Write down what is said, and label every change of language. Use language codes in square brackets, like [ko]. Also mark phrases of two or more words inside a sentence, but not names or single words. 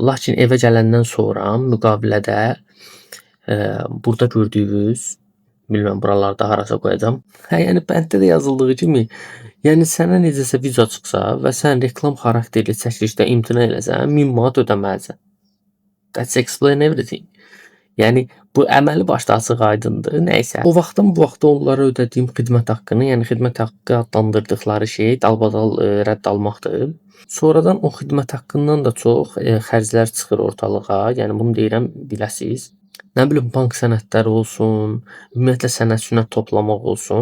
[az] Lakin evə gələndən sonra müqavilədə burada gördüyünüz, bilmirəm buralarda harasa qoyacağam. Yəni bənddə də yazıldığı kimi, yəni sənə necəsə viza çıxsa və sən reklam xarakterli çəkilişdə imtina eləsən, 1000 manat ödəməlisən. [en] That's explain everything. [az] Yəni bu əməli başda açıq aydındır. Nəysə, o vaxtdan bu vaxta onlara ödədiyim xidmət haqqını, yəni xidmət haqqı adlandırdıqları şey dalbadal rədd almaqdır. Sonradan o xidmət haqqından da çox xərclər çıxır ortalığa. Yəni bunu deyirəm, biləsiz. Nə bilim, bank sənədləri olsun, ümumiyyətlə sənəd sünət toplamaq olsun.